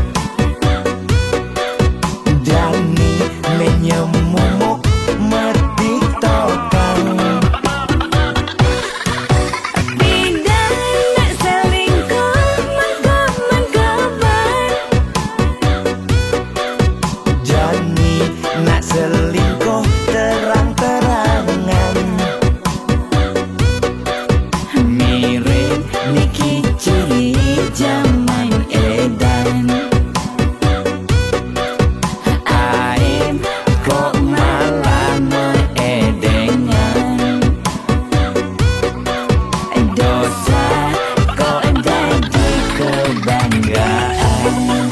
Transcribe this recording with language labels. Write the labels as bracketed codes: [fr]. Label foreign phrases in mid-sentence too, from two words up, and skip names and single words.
[ban] Jani menyemumuk metiktokan. pindah nak selingkuh mengkabar, Jani nak [id] selingkuh terang-terangan. [ban] mirip niki [id] ciri zaman edan. Aib kok malah meedengan, dosa kok jadi kebanggaan.